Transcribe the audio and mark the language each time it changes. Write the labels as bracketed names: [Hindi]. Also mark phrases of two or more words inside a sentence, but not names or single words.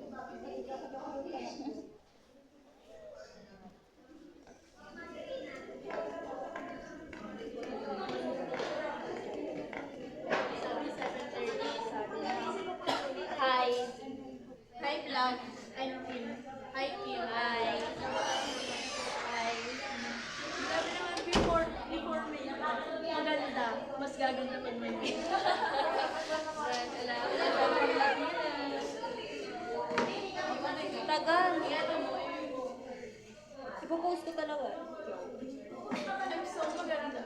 [English] Hi. Hi, vlog. I'm Kim. Hi, Kim. Hi. Hi. [Filipino] Sabi naman before may maganda. Mas gaganda pag may Tagal. Ipopost ko talaga. [English] I'm so [Filipino] maganda.